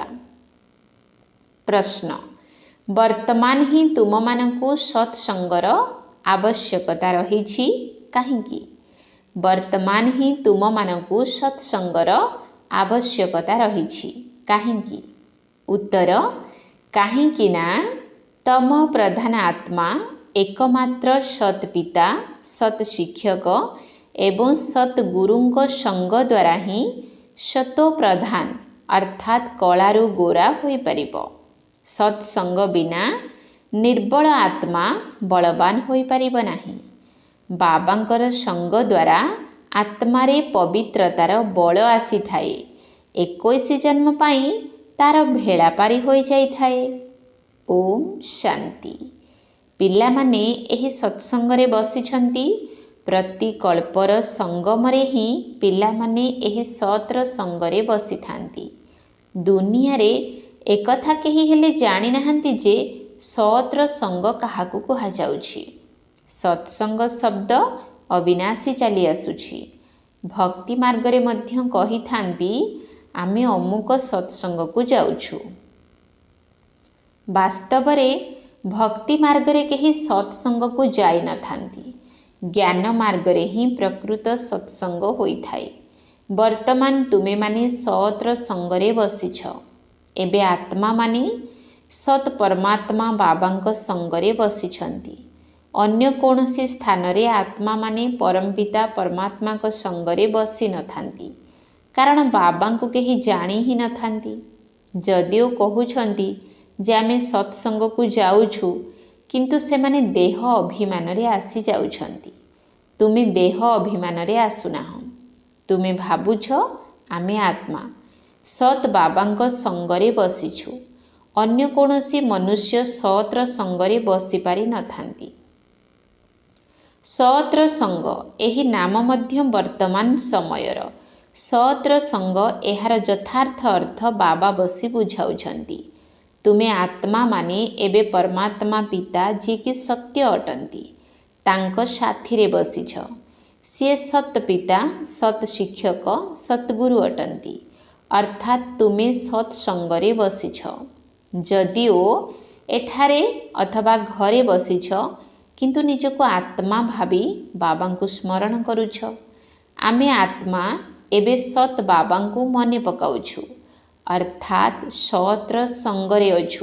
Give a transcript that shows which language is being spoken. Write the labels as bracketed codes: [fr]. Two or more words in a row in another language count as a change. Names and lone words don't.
[or] ପ୍ରଶ୍ନ ବର୍ତ୍ତମାନ ହିଁ ତୁମ ମାନଙ୍କୁ ସତ୍ସଙ୍ଗର ଆବଶ୍ୟକତା ରହିଛି କାହିଁକି? ବର୍ତ୍ତମାନ ହିଁ ତୁମ ମାନଙ୍କୁ ସତ୍ସଙ୍ଗର ଆବଶ୍ୟକତା ରହିଛି କାହିଁକି? ଉତ୍ତର କାହିଁକି ନା ତମ ପ୍ରଧାନ ଆତ୍ମା ଏକମାତ୍ର ସତ୍ ପିତା ସତ୍ ଶିକ୍ଷକ ଏବଂ ସତ୍ ଗୁରୁଙ୍କ ସଙ୍ଗ ଦ୍ୱାରା ହିଁ ସତୋ ପ୍ରଧାନ ଅର୍ଥାତ୍ କଳାରୁ ଗୋରା ହୋଇ ପାରିବ। ସତ୍ସଙ୍ଗ ବିନା ନିର୍ବଳ ଆତ୍ମା ବଳବାନ ହୋଇ ପାରିବ ନାହିଁ। ବାବାଙ୍କର ସଙ୍ଗ ଦ୍ୱାରା ଆତ୍ମାରେ ପବିତ୍ରତାର ବଳ ଆସି ଥାଏ। 21 ଜନ୍ମ ପାଇଁ ତାର ଭେଳା ପାରି ହୋଇ ଯାଇ ଥାଏ। ଓମ୍ ଶାନ୍ତି। ପିଲା ମାନେ ଏହି ସତ୍ସଙ୍ଗରେ ବସିଛନ୍ତି। ପ୍ରତି କଳ୍ପର ସଙ୍ଗମରେ ହିଁ ପିଲା ମାନେ ଏହି ସତ୍ର ସଙ୍ଗରେ ବସିଥାନ୍ତି। ଦୁନିଆ ରେ ଏକଥା କେହି ହେଲେ ଜାଣି ନାହାନ୍ତି ଯେ ସତ୍ର ସଙ୍ଗ କାହାକୁ କୁହା ଯାଉଛି। ସତ୍ସଙ୍ଗ ଶବ୍ଦ ଅବିନାଶୀ ଚାଲି ଆସୁଛି। ଭକ୍ତି ମାର୍ଗ ରେ ମଧ୍ୟ କହିଥାନ୍ତି ଆମେ ଅମୁକ ସତ୍ସଙ୍ଗ କୁ ଯାଉଛୁ। ବାସ୍ତବ ରେ ଭକ୍ତି ମାର୍ଗ ରେ କେହି ସତ୍ସଙ୍ଗ କୁ ଯାଇ ନ ଥାନ୍ତି। ଜ୍ଞାନ ମାର୍ଗ ରେ ହିଁ ପ୍ରକୃତ ସତ୍ସଙ୍ଗ ହୋଇ ଥାଏ। ବର୍ତ୍ତମାନ ତୁମେ ମାନେ ସତ୍ର ସଙ୍ଗରେ ବସିଛ। ଏବେ ଆତ୍ମା ମାନେ ସତ୍ ପରମାତ୍ମା ବାବାଙ୍କ ସଙ୍ଗରେ ବସିଛନ୍ତି। ଅନ୍ୟ କୌଣସି ସ୍ଥାନ ରେ ଆତ୍ମା ମାନେ ପରମପିତା ପରମାତ୍ମା କୁ ସଙ୍ଗରେ ବସି ନ ଥାନ୍ତି। କାରଣ ବାବାଙ୍କୁ କେହି ଜାଣି ହିଁ ନ ଥାନ୍ତି। ଯଦିଓ କହୁଛନ୍ତି ଯେ ଆମେ ସତ୍ସଙ୍ଗ କୁ ଯାଉଛୁ କିନ୍ତୁ ସେ ମାନେ ଦେହ ଅଭିମାନ ରେ ଆସି ଯାଉଛନ୍ତି। ତୁମେ ଦେହ ଅଭିମାନ ରେ ଆସୁନାହଁ। ତୁମେ ଭାବୁଛ ଆମେ ଆତ୍ମା ସତ୍ ବାବାଙ୍କ ସଙ୍ଗରେ ବସିଛୁ। ଅନ୍ୟ କୌଣସି ମନୁଷ୍ୟ ସତ୍ର ସଙ୍ଗରେ ବସି ପାରି ନ ଥାନ୍ତି। ସତ୍ର ସଙ୍ଗ ଏହି ନାମ ମଧ୍ୟ ବର୍ତ୍ତମାନ ସମୟର। ସତ୍ର ସଙ୍ଗ ଏହାର ଯଥାର୍ଥ ଅର୍ଥ ବାବା ବସି ବୁଝାଉଛନ୍ତି। ତୁମେ ଆତ୍ମା ମାନେ ଏବେ ପରମାତ୍ମା ପିତା ଜୀ କି ସତ୍ୟ ଅଟନ୍ତି ତାଙ୍କ ସାଥୀ ରେ ବସିଛ। ସେ ସତ୍ ପିତା ସତ୍ ଶିକ୍ଷକ ସତ୍ଗୁରୁ ଅଟନ୍ତି ଅର୍ଥାତ୍ ତୁମେ ସତ୍ସଙ୍ଗରେ ବସିଛ। ଯଦିଓ ଏଠାରେ ଅଥବା ଘରେ ବସିଛ କିନ୍ତୁ ନିଜକୁ ଆତ୍ମା ଭାବି ବାବାଙ୍କୁ ସ୍ମରଣ କରୁଛ। ଆମେ ଆତ୍ମା ଏବେ ସତ୍ ବାବାଙ୍କୁ ମନେ ପକାଉଛୁ ଅର୍ଥାତ୍ ସତ୍ର ସଙ୍ଗରେ ଅଛୁ।